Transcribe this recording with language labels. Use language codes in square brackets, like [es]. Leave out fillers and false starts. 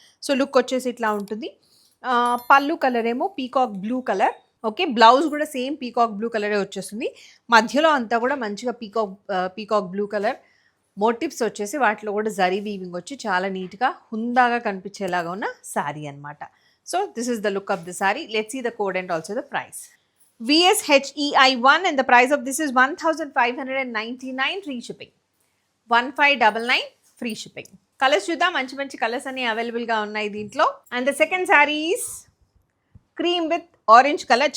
[te] So look వచ్చేసి ఇట్లా ఉంటుంది. పళ్ళు కలర్ ఏమో peacock blue colour. Okay, blouse కూడా సేమ్ పీకాక్ బ్లూ కలరే వచ్చేస్తుంది. మధ్యలో అంతా కూడా మంచిగా పీకాక్ బ్లూ కలర్ మోటివ్స్ వచ్చేసి వాటిలో కూడా జరీ వీవింగ్ వచ్చి చాలా నీట్గా హుందాగా కనిపించేలాగా ఉన్న శారీ అనమాట. [en] So this is the look of the sari. Let's see the code and also the price. VSHEI1 and the price of this is 1599 free shipping. 1599 free shipping. [te] Colours చూద్దాం. మంచి మంచి కలర్స్ అన్ని అవైలబుల్గా ఉన్నాయి దీంట్లో. [en] And the second sari is cream with orange colour.